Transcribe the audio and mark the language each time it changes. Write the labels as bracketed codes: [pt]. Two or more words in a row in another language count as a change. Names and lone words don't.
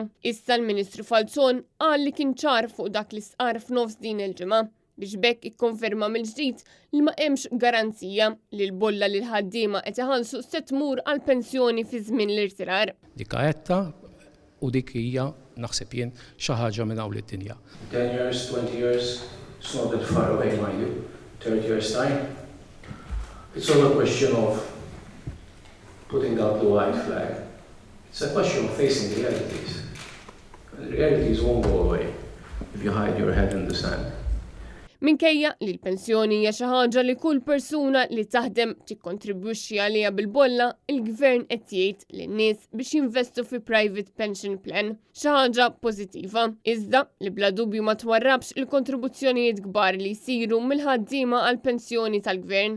[mt] Issa l-Ministru Falzon qal li kien ċar fuq dak li stqar f'nofs din il-ġimgħa biex bekk ikkonferma mill-ġdid li ma hemmx garanzija li l-bolla li l-ħaddiema qed iħallsu se tmur għall pensjoni fi żmien l-irtirar. Dik għetta u dik hija naħseb jien xi ħaġa minn hawn id-dinja. [en] 10 years, 20 years. It's not that far away, mind you. 30 years' time. It's all a question of putting up the white flag. It's a question of facing the realities. And the realities won't go away if you hide your head in the sand. [mt] Minkejja li l-pensjoni hija xi ħaġa li kull persuna li taħdem tikkontribwixxi għaliha bil-bolla, il-Gvern qed jgħid lin-nies biex jinvestu fi [en] private pension plan, [mt] xi ħaġa pożittiva. Iżda li bla dubju ma twarrabx il-kontribuzzjonijiet kbar li jsiru mill-ħaddiema għall-pensjoni tal-Gvern.